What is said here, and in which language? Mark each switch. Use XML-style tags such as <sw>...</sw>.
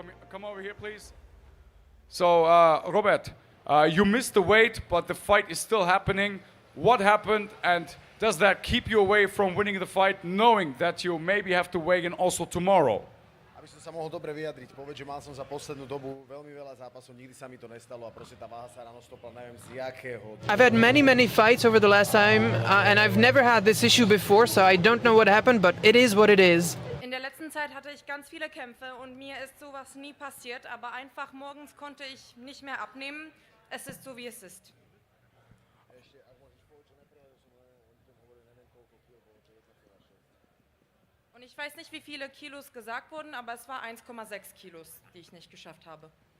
<en>Come over here, please. So, Robert, you missed the weight, but the fight is still happening. What happened, and does that keep you away from winning the fight, knowing that you maybe have to weigh in also tomorrow?</en> <sk>Aby som sa mohol dobre vyjadriť, povedz, že mal som za poslednú dobu veľmi veľa zápasov, nikdy sa mi to nestalo a proste tá váha sa ráno stopla, neviem z jakého.</sk> <en>I've had many fights over the last time and I've never had this issue before, so I don't know what happened, but it is what it is.</en> <de>In der letzten Zeit hatte ich ganz viele Kämpfe und mir ist sowas nie passiert, aber einfach morgens konnte ich nicht mehr abnehmen. Es ist so, wie es ist. Und ich weiß nicht, wie viele Kilos gesagt wurden, aber es war 1,6 Kilos, die ich nicht geschafft habe.</de>